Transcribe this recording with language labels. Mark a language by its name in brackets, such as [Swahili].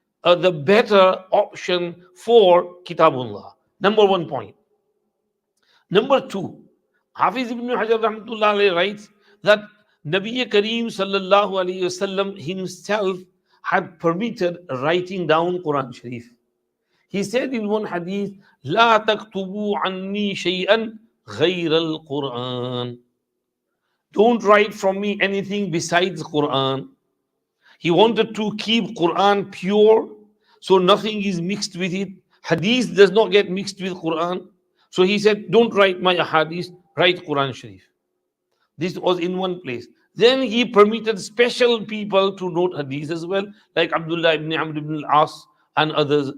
[English] the better option for Kitabullah. Number one point. Number two, Hafiz ibn Hajar rahmatullah alayhi writes that Nabi Kareem sallallahu alayhi wasallam himself had permitted writing down Quran Sharif. He said in one hadith, [Arabic] لا تكتبوا عني شيئا غير القرآن. [English] Don't write from me anything besides Quran. He wanted to keep Quran pure, so nothing is mixed with it. Hadith does not get mixed with Quran. So he said, don't write my hadith, write Quran Sharif. This was in one place. Then he permitted special people to note hadith as well, like Abdullah ibn Amr ibn al-As and others.